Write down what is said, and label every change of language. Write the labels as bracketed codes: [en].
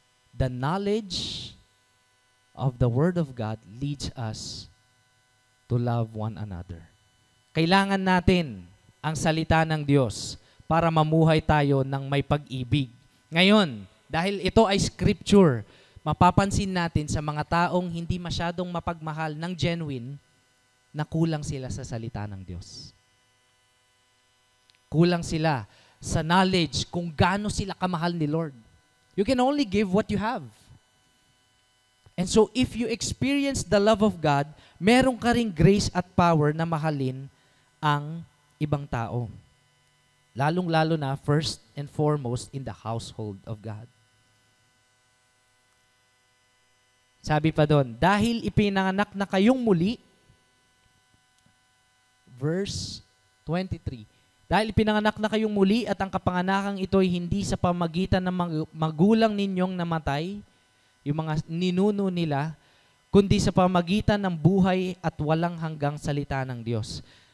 [en] The knowledge of the Word of God leads us to love one another. [tl] Kailangan natin ang salita ng Diyos para mamuhay tayo ng may pag-ibig. Ngayon, dahil ito ay scripture, mapapansin natin sa mga taong hindi masyadong mapagmahal ng genuine na kulang sila sa salita ng Diyos. Kulang sila sa knowledge kung gaano sila kamahal ni Lord. [en] You can only give what you have. And so if you experience the love of God, [tl] meron ka ring grace at power na mahalin ang ibang tao. Lalong-lalo na [en] first and foremost in the household of God. [tl] Sabi pa doon, dahil ipinanganak na kayong muli, verse 23, dahil ipinanganak na kayong muli at ang kapanganakang ito ay hindi sa pamagitan ng magulang ninyong namatay, yung mga ninuno nila, kundi sa pamagitan ng buhay at walang hanggang salita ng Diyos.